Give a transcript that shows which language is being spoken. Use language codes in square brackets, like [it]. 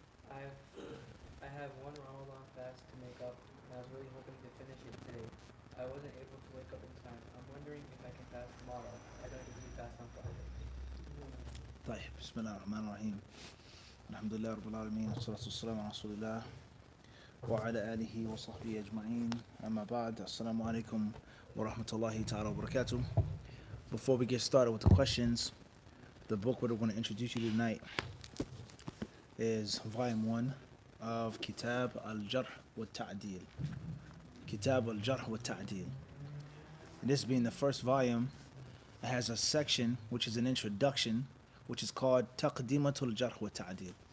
[en] I have one Ramadan fast to make up, and I was really hoping to finish it today. I wasn't able to wake up in time. I'm wondering if I can fast tomorrow. I don't usually fast on Friday. [ar] طيب بسم الله الرحمن الرحيم. الحمد لله رب العالمين والصلاة والسلام على رسول الله وعلى آله وصحبه أجمعين. أما بعد, السلام عليكم ورحمة الله تعالى وبركاته. [en] Before we get started with the questions, the book we're going to introduce you to tonight is volume 1 of Kitab al-Jarh wa Ta'dil. Kitab al-Jarh wa Ta'dil. This being the first volume, it has a section which is an introduction, which is called Taqdimatul Jarh wa Ta'dil.